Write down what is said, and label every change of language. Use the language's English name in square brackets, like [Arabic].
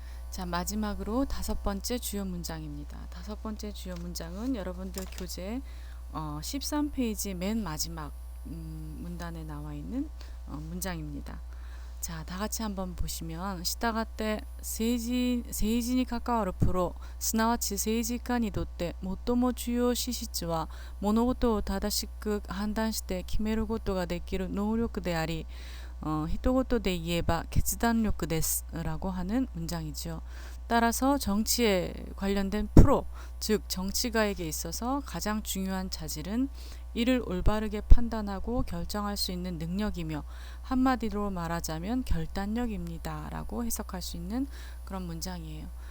[Korean] 자, 마지막으로 5번째 주요 문장입니다. 5번째 주요 문장은 여러분들 교재 13페이지 맨 마지막 문단에 나와 있는 문장입니다. 자, 다 같이 한번 보시면, [Japanese] したがって政治に関わるプロ、すなわち政治家にとって最も重要資質は物事を正しく判断して決めることができる能力であり、一言で言えば決断力です [Korean] 라고 하는 문장이죠. 따라서 정치에 관련된 프로, 즉 정치가에게 있어서 가장 중요한 자질은 이를 올바르게 판단하고 결정할 수 있는 능력이며, 한마디로 말하자면 결단력입니다 라고 해석할 수 있는 그런 문장이에요.